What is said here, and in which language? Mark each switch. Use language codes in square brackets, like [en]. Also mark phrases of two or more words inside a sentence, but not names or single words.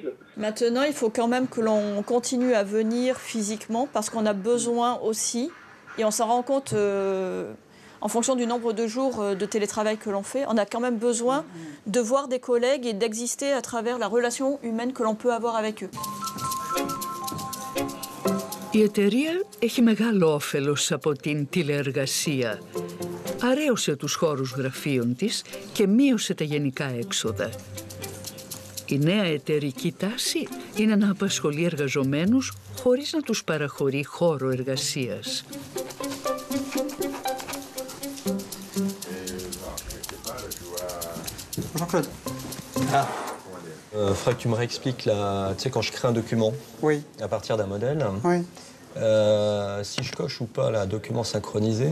[fr] Maintenant, il faut quand même que l'on continue à venir physiquement parce qu'on a besoin aussi, et on s'en rend compte... En fonction du nombre de jours de télétravail que l'on fait, on a quand même besoin de voir des collègues et d'exister à travers la relation humaine que l'on peut avoir avec eux. [el] Η εταιρεία έχει μεγάλο όφελος από την τηλεεργασία. Αρέωσε τους χώρους γραφείων της και μείωσε τα γενικά έξοδα. Η νέα εταιρική τάση είναι να απασχολεί εργαζομένους χωρίς να τους παραχωρεί χώρο εργασίας. [fr] Jean-Claude. Ah. Faudrait que tu me réexpliques, là, tu sais, quand je crée un document, oui, à partir d'un modèle, oui. Si je coche ou pas là, document synchronisé.